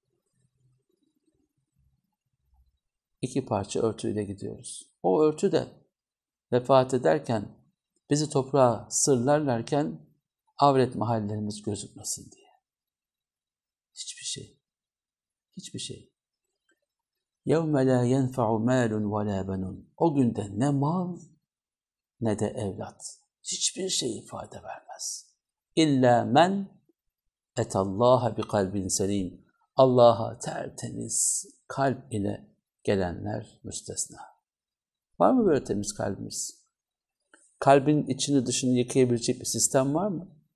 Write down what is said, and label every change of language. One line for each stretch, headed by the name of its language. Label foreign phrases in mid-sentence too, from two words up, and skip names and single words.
Turkish: 2 parça örtüyle gidiyoruz. O örtü de vefat ederken, bizi toprağa sırlarlarken avret mahallerimiz gözükmesin diye. Hiçbir şey. Hiçbir şey.
Arabic: يَوْمَ لَا يَنْفَعُ مَالٌ وَلَا بَنُونَ
Turkish: O günde ne mal ne de evlat. Hiçbir şey ifade vermez.
Arabic: إلا من أتى الله بقلب سليم.
Turkish: Allah'a tertemiz kalp ile gelenler müstesna. Var mı böyle temiz kalbimiz? Kalbin içini dışını yıkayabilecek bir sistem var mı?